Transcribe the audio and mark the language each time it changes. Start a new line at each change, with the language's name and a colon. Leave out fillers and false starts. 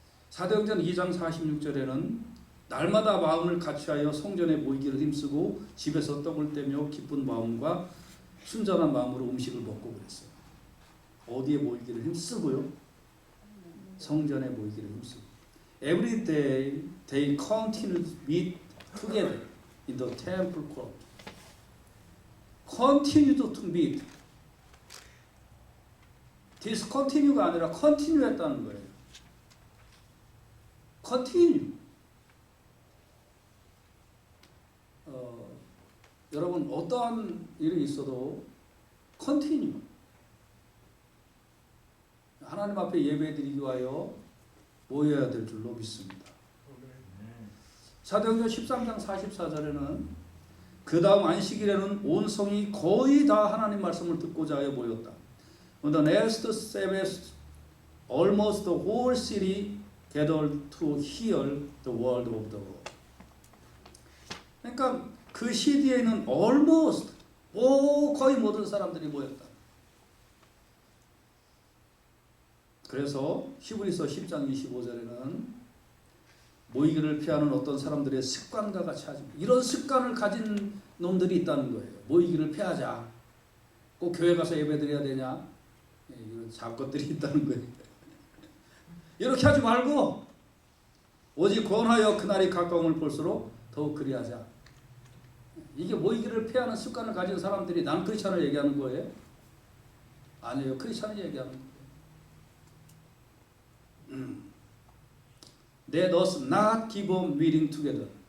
Korean: 사도행전 2장 46절에는 날마다 마음을 같이하여 성전에 모이기를 힘쓰고 집에서 떡을 떼며 기쁜 마음과 순전한 마음으로 음식을 먹고 그랬어요. 어디에 모이기를 힘쓰고요? 성전에 모이기를 힘쓰고.
English: Every day they continued to meet together in the temple court. Continued to meet.
Korean: discontinue가 아니라 continue 했다는 거예요.
English: continue.
Korean: 여러분 어떠한 일이 있어도 continue. 하나님 앞에 예배드리기 위하여 모여야 될 줄로 믿습니다. 사도행전 13장 44절에는 그 다음 안식일에는 온 성이 거의 다 하나님 말씀을 듣고자 하여 모였다.
English: On the next Sabbath, almost the whole city gathered to hear the word of the Lord.
Korean: 그러니까 그 시대에는 almost 거의 모든 사람들이 모였다. 그래서 히브리서 10장 25절에는 모이기를 피하는 어떤 사람들의 습관과 같이 하지. 이런 습관을 가진 놈들이 있다는 거예요. 모이기를 피하자. 꼭 교회 가서 예배드려야 되냐? 이런 잡것들이 있다는 거예요. 이렇게 하지 말고 오직 권하여 그날이 가까움을 볼수록 더욱 그리하자. 이게 모이기를 피하는 습관을 가진 사람들이 난 크리스찬을 얘기하는 거예요? 아니에요. 크리스찬을 얘기하는 거예요.
English: Let us not give up meeting together.